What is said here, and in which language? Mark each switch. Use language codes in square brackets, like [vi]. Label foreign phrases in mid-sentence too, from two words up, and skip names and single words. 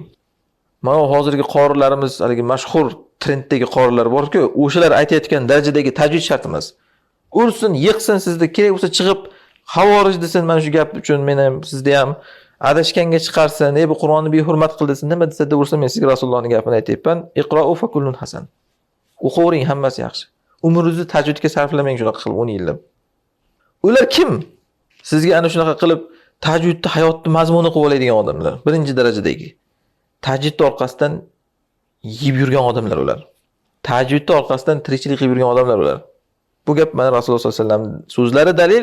[uz] Mana hozirgi qorilarimiz, haligi mashhur trenddagi qorilar bor-ku, o'shalar aytayotgan darajadagi tajvid shart emas. Ursin, yiqsin, sizda kerak bo'lsa chiqib xavorij desin, mana shu gap uchun men ham sizda ham adashganga chiqarsin, bu Qur'onni behurmat qildisin, nima desa da ursa, men sizga Rasulullohning gapini aytayapman. [ar] اقرؤوا فكل حسن. [uz] O'qivering, hammasi yaxshi. Umringizni tajvidga sarflamang shunaqa qilib 10 yillab. Ular kim? Sizga ana shunaqa qilib tajvidni hayotni mazmuni qilib oladigan odamlar, birinchi darajadagi. Tajvidni orqasidan yeb yurgan odamlar ular. Tajvidni orqasidan tirikchilik qilib yurgan odamlar ular. Bu gap mana Rasululloh [ar] صلى الله عليه وسلم [uz] so'zlari dalil.